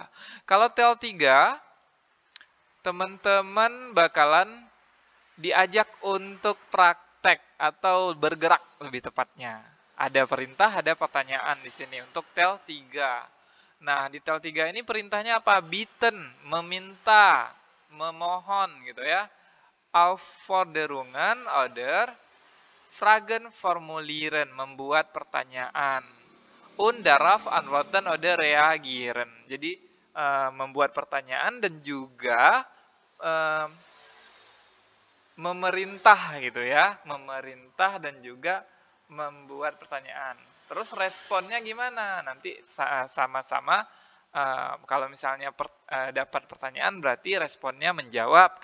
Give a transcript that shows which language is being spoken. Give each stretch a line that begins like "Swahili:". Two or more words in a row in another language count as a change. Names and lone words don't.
Indonesian: Kalau tel 3, teman-teman bakalan diajak untuk praktek atau bergerak lebih tepatnya. Ada perintah, ada pertanyaan di sini untuk tel 3. Nah, di tel 3 ini perintahnya apa? Bitten, meminta, memohon gitu ya.
German: Aufforderungen oder Fragen formulieren,
Indonesian: membuat pertanyaan.
German: Und darauf antworten oder reagieren.
Indonesian: Jadi membuat pertanyaan dan juga memerintah gitu ya, memerintah dan juga membuat pertanyaan. Terus responnya gimana? Nanti sama-sama kalau misalnya dapat pertanyaan berarti responnya menjawab.